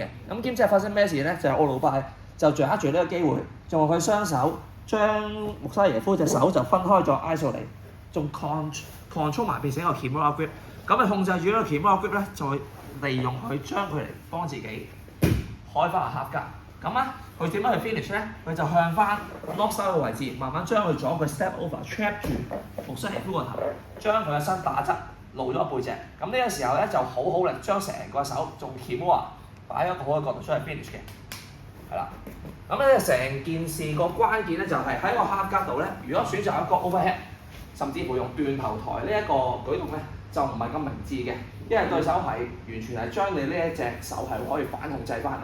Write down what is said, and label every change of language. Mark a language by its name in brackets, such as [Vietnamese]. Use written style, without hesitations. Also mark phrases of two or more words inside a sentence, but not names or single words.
[Cantonese] 咁兼且發生咩事咧？就係奧魯拜就掌握住呢個機會，仲用佢雙手將莫沙耶夫隻手就分開咗 isolate， 仲 control 埋變成一個 [English] Kimura grip。 [Cantonese] 咁啊控制住呢個 [English] Kimura grip [Cantonese] 咧，再利用佢將佢嚟幫自己開翻個黑格。咁啊，佢點樣去 finish 咧？佢就向翻 knock 手嘅位置，慢慢將佢左腳 [English] step over trap [Cantonese] 住莫沙耶夫個頭，將佢嘅身打側露咗背脊。咁呢個時候咧就好力將成個手仲 Kimura 擺喺一個好嘅角度出去 finish 嘅。係啦，咁咧成件事個關鍵咧就係喺個黑格度咧，如果選擇一個 overhead， 甚至乎用斷頭台呢一個舉動咧，就唔係咁明智嘅，因為對手係完全係將你呢一隻手係可以反控制翻。